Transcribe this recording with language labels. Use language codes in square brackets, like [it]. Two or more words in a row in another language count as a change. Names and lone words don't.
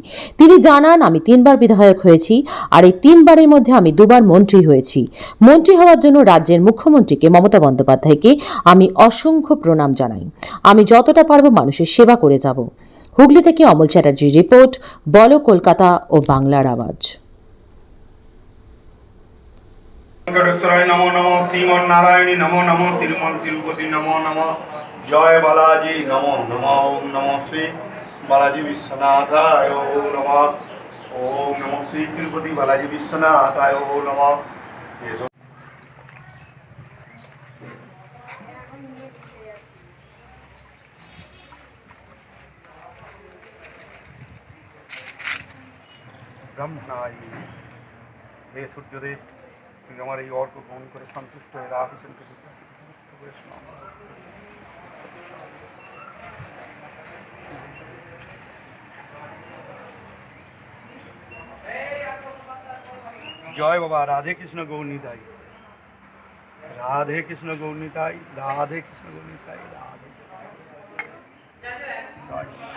[bn] তিনি জানান, আমি 3 বার বিধায়ক হয়েছি আর এই 3 বারের মধ্যে আমি 2 বার মন্ত্রী হয়েছি। মন্ত্রী হওয়ার জন্য রাজ্যের মুখ্যমন্ত্রীকে মমতা বন্দ্যোপাধ্যায়কে আমি অসংখ্য প্রণাম জানাই। আমি যতটা পারবো মানুষের সেবা করে যাব। হুগলি থেকে অমল চ্যাটার্জির রিপোর্ট, বলো কলকাতা ও বাংলার আওয়াজ। [sa] वेंकटेश्वराय नमो नमो, श्रीमन्नारायणी नमो नमो, तिरुमल तिरुपति नमो नमो, जय बालाजी नमो नमो, ओम नमो श्री बालाजी विश्वनाथाय नमः, ओम नमो श्री तिरुपति बालाजी विश्वनाथाय नमः। ब्रह्मणाय हे सूर्यदेव, [bn] তুমি আমার এই অর্ঘ গ্রহণ করে সন্তুষ্ট হয়ে রাহুসেনকে জয় বাবা। রাধে কৃষ্ণ গৌরনিতাই, রাধে কৃষ্ণ গৌরনিতাই, রাধে কৃষ্ণ গৌরনিতাই, রাধে জয়।